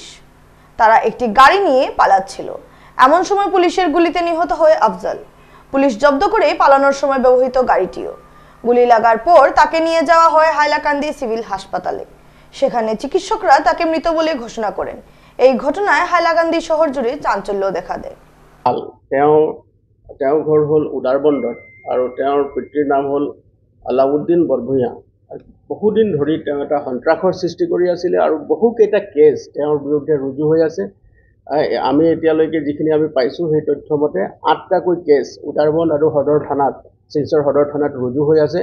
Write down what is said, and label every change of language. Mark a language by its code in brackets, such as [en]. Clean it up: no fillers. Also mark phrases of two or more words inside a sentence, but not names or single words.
[bn] তারা একটি গাড়ি নিয়ে পালাচ্ছিল, এমন সময় পুলিশের গুলিতে নিহত হয় আফজল। পুলিশ জব্দ করে পালানোর সময় ব্যবহৃত গাড়িটিও। গুলি লাগার পর তাকে নিয়ে যাওয়া হয় হাইলাকান্দি সিভিল হাসপাতালে। সেখানে চিকিৎসকরা তাকে মৃত বলে ঘোষণা করেন। এই ঘটনায় হাইলাকান্দি শহর জুড়ে চাঞ্চল্য দেখা দেয়। [as] তেওঁৰ ঘৰ হ'ল উদাৰবন্দত আৰু তেওঁৰ পিতৃৰ নাম হ'ল আলাউদ্দিন বৰভূঞা। বহুদিন ধৰি তেওঁ এটা সন্ত্ৰাসৰ সৃষ্টি কৰি আছিলে আৰু বহুকেইটা কেছ তেওঁৰ বিৰুদ্ধে ৰুজু হৈ আছে। আমি এতিয়ালৈকে যিখিনি আমি পাইছোঁ সেই তথ্য মতে 8টাকৈ কেছ উদাৰবন্দ আৰু সদৰ থানাত, শিলচৰ সদৰ থানাত ৰুজু হৈ আছে।